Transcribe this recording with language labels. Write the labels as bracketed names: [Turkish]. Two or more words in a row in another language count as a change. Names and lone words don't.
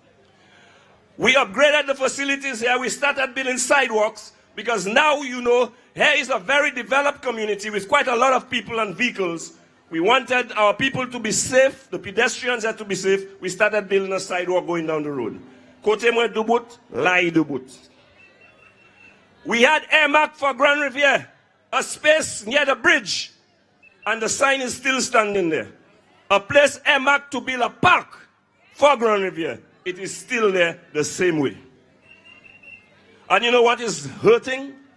[English] We upgraded the facilities here. We started building sidewalks because now you know here is a very developed community with quite a lot of people and vehicles. We wanted our people to be safe, the pedestrians had to be safe. We started building a sidewalk going down the road. [Saint Lucian Creole French] Kote mwen dubut, lai dubut. [English] We had earmarked for Grande Riviere, a space near the bridge, and the sign is still standing there. A place earmarked to build a park for Grande Riviere. It is still there the same way. And you know what is hurting?